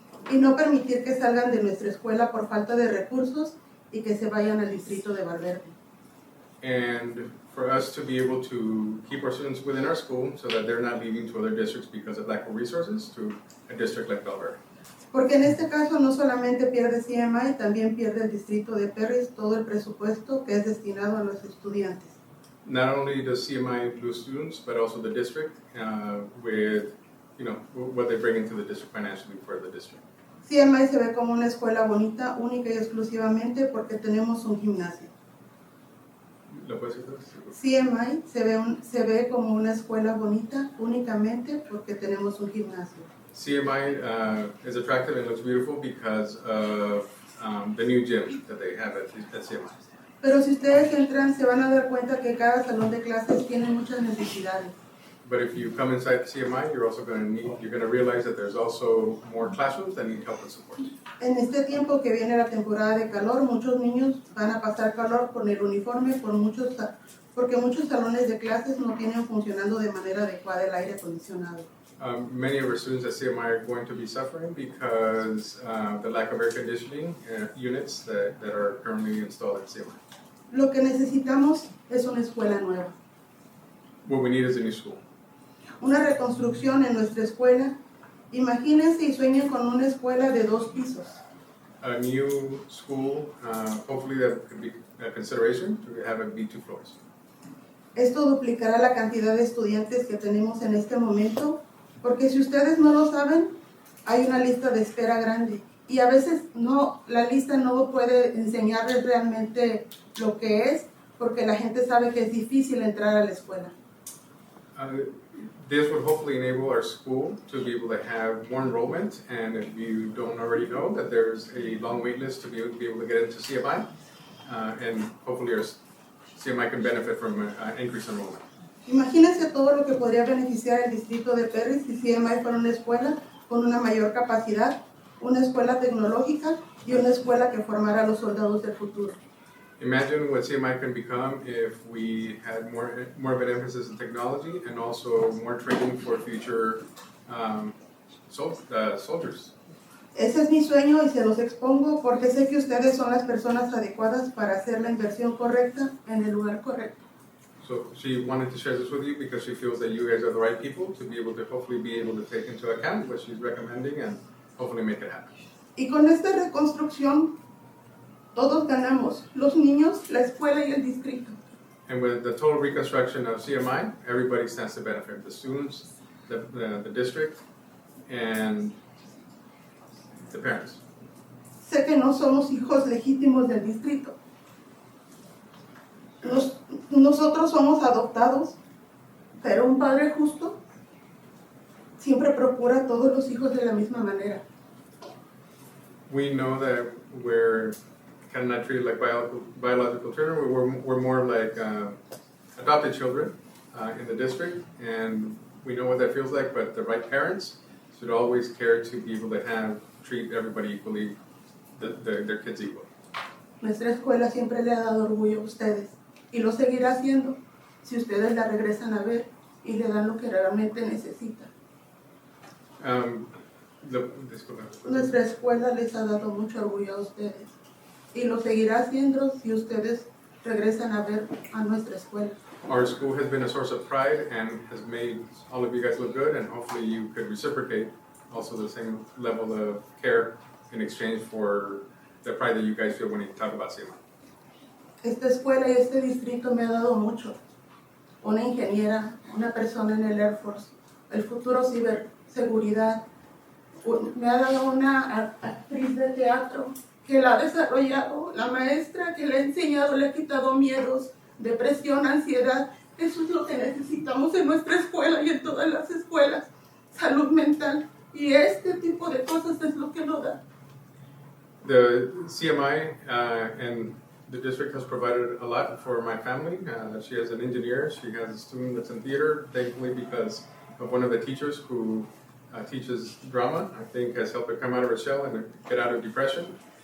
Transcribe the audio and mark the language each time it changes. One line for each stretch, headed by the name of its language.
Spanish: Y no permitir que salgan de nuestra escuela por falta de recursos y que se vayan al distrito de Valverde.
English: And for us to be able to keep our students within our school so that they're not leaving to other districts because of lack of resources to a district like Valverde.
Spanish: Porque en este caso no solamente pierde CMI, también pierde el distrito de Perris todo el presupuesto que es destinado a los estudiantes.
English: Not only does CMI lose students, but also the district with what they bring into the district financially for the district.
Spanish: CMI se ve como una escuela bonita, única y exclusivamente porque tenemos un gimnasio. ¿Lo puedes decir? CMI se ve como una escuela bonita únicamente porque tenemos un gimnasio.
English: CMI is attractive and looks beautiful because of the new gym that they have at CMI.
Spanish: Pero si ustedes entran se van a dar cuenta que cada salón de clases tiene muchas necesidades.
English: But if you come inside the CMI, you're going to realize that there's also more classrooms that need help and support.
Spanish: En este tiempo que viene la temporada de calor, muchos niños van a pasar calor con el uniforme porque muchos salones de clases no tienen funcionando de manera adecuada el aire acondicionado.
English: Many of our students at CMI are going to be suffering because the lack of air conditioning units that are currently installed at CMI.
Spanish: Lo que necesitamos es una escuela nueva.
English: What we need is a new school.
Spanish: Una reconstrucción en nuestra escuela. Imagínense y sueñen con una escuela de 2 pisos.
English: A new school, hopefully that could be a consideration to have it be 2 floors.
Spanish: Esto duplicará la cantidad de estudiantes que tenemos en este momento, porque si ustedes no lo saben, hay una lista de espera grande y a veces la lista no puede enseñarles realmente lo que es, porque la gente sabe que es difícil entrar a la escuela.
English: This would hopefully enable our school to be able to have more enrollment, and if you don't already know that there's a long wait list to be able to get into CMI, and hopefully our CMI can benefit from increased enrollment.
Spanish: Imagínense todo lo que podría beneficiar el distrito de Perris si CMI fuera una escuela con una mayor capacidad, una escuela tecnológica y una escuela que formara a los soldados del futuro.
English: Imagine what CMI can become if we had more of an emphasis in technology and also more training for future soldiers.
Spanish: Ese es mi sueño y se los expongo porque sé que ustedes son las personas adecuadas para hacer la inversión correcta en el lugar correcto.
English: So she wanted to share this with you because she feels that you guys are the right people to be able to hopefully be able to take into account what she's recommending and hopefully make it happen.
Spanish: Y con esta reconstrucción, todos ganamos, los niños, la escuela y el distrito.
English: And with the total reconstruction of CMI, everybody stands to benefit, the students, the district, and the parents.
Spanish: Sé que no somos hijos legítimos del distrito. Nosotros somos adoptados, pero un padre justo siempre procura a todos los hijos de la misma manera.
English: We know that we're kind of not treated like biological children. We're more like adopted children in the district, and we know what that feels like. But the right parents should always care to be able to treat everybody equally, their kids equally.
Spanish: Nuestra escuela siempre le ha dado orgullo a ustedes y lo seguirá haciendo si ustedes la regresan a ver y le dan lo que realmente necesita. Nuestra escuela les ha dado mucho orgullo a ustedes y lo seguirá haciendo si ustedes regresan a ver a nuestra escuela.
English: Our school has been a source of pride and has made all of you guys look good, and hopefully you could reciprocate also the same level of care in exchange for the pride that you guys feel when you talk about CMI.
Spanish: Esta escuela y este distrito me ha dado mucho. Una ingeniera, una persona en el Air Force, el futuro ciberseguridad. Me ha dado una actriz de teatro que la ha desarrollado, la maestra que le ha enseñado, le ha quitado miedos, depresión, ansiedad. Eso es lo que necesitamos en nuestra escuela y en todas las escuelas. Salud mental. Y este tipo de cosas es lo que lo da.
English: The CMI and the district has provided a lot for my family. She has an engineer, she has a student that's in theater, thankfully because of one of the teachers who teaches drama, I think has helped her come out of her shell and get out of depression.